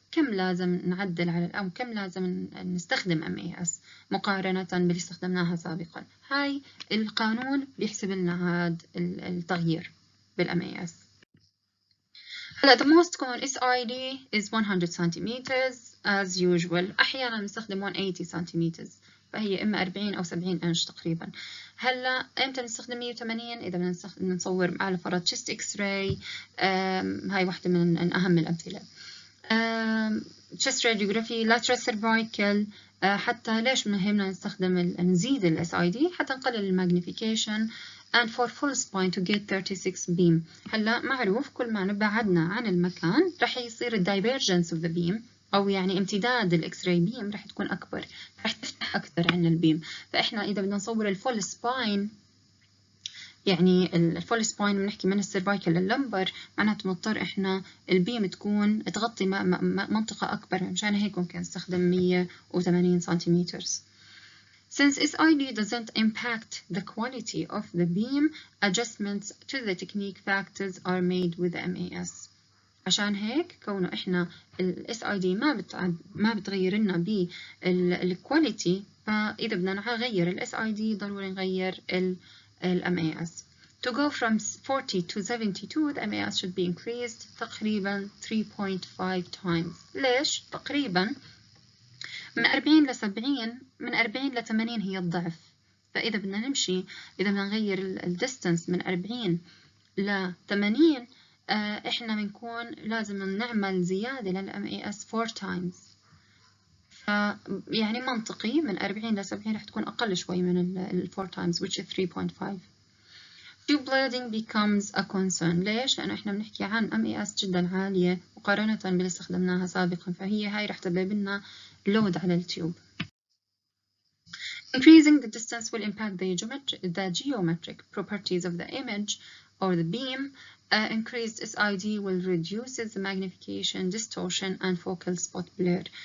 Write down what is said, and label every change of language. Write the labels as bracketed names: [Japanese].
[Arabic] كم لازم نعدل على أو كم لازم نستخدم MAS مقارنة باللي استخدمناها سابقا؟ هاي القانون بيحسب لنا هذا التغيير بالMAS. [English] هلا the most common SID is 100 centimeters as usual. [Arabic] أحيانا نستخدم 180 centimeters، فهي إما 40 أو 70 إنش تقريبا. هلا إمتى نستخدم 180؟ إذا بدنا نصور على فرض chest X-ray، هاي واحدة من أهم الأمثلة. [English] chest radiography، lateral cervical. [Arabic] حتى ليش مهمنا نزيد ال SID؟ حتى نقلل الماجنيفيكيشن [English] and for full spine to get 36 beam. [Arabic] هلا معروف كل ما نبعدنا عن المكان رح يصير ال [English] divergence of the beam، [Arabic] أو يعني امتداد الإكس راي بيم رح تكون أكبر، رح تفتح أكثر عن البيم. فإحنا إذا بدنا نصور الفول سباين، يعني الفول سباين بنحكي من السيرفايكل لللمبر، معناته مضطر إحنا البيم تكون تغطي منطقة أكبر، مشان هيك ممكن نستخدم 180 سنتيمتر. [English] Since SID doesn't impact the quality of the beam, adjustments to the technique factors are made with the MAS. [Arabic] عشان هيك كونه إحنا ال SID ما بتغير لنا بالكواليتي، فإذا بدنا نغير ال SID ضروري نغير ال MAS. [English] To go from 40 to 72 the MAS should be increased [Arabic] تقريبا [English] 3.5 times. [Arabic] ليش؟ تقريبا من 40 ل 70، من 40 ل 80 هي الضعف. فإذا بدنا نمشي، إذا بدنا نغير الديستانس من 40 ل 80، إحنا بنكون لازم نعمل زيادة للMAS 4 times. يعني منطقي من 40 ل 70 رح تكون أقل شوي من ال 4 times [English] which is 3.5. Tube bleeding becomes a concern. [Arabic] ليش؟ لأنه إحنا بنحكي عن MAS جدا عالية مقارنة باللي استخدمناها سابقا، فهي هاي رح تسبب لنا load على التيوب. [English] Increasing the distance will impact the geometric properties of the image or the beam. Increased SID will reduce the magnification, distortion and focal spot blur.